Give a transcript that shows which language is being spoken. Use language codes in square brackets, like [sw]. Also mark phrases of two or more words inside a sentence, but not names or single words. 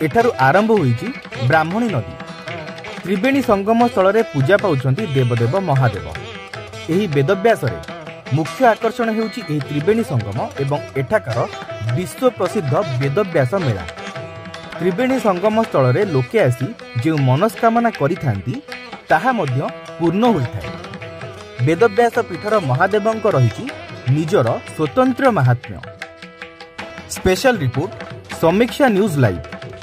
[or] ଏଠାରୁ ଆରମ୍ଭ ହୋଇଛି ବ୍ରାହ୍ମଣୀ ନଦୀ। ତ୍ରିବେଣୀ ସଙ୍ଗମ ସ୍ଥଳ ରେ ପୂଜା ପାଉଛନ୍ତି ଦେବଦେବ ମହାଦେବ। ଏହି ବେଦବ୍ୟାସ ରେ ମୁଖ୍ୟ ଆକର୍ଷଣ ହେଉଛି ଏହି ତ୍ରିବେଣୀ ସଙ୍ଗମ ଏବଂ ଏଠାକାର ବିଶ୍ୱ ପ୍ରସିଦ୍ଧ ବେଦବ୍ୟାସ ମେଳା। ତ୍ରିବେଣୀ ସଙ୍ଗମ ସ୍ଥଳ ରେ ଲୋକେ ଆସି ଯେ ମନସ୍କାମନା କରିଥାନ୍ତି ତାହା ମଧ୍ୟ ପୂର୍ଣ୍ଣ ହୋଇଥାଏ। ବେଦବ୍ୟାସ ପୀଠର ମହାଦେବଙ୍କ ରହିଛି ନିଜର ସ୍ୱତନ୍ତ୍ର ମାହାତ୍ମ୍ୟ। [en] Special Report Samikhya News Live.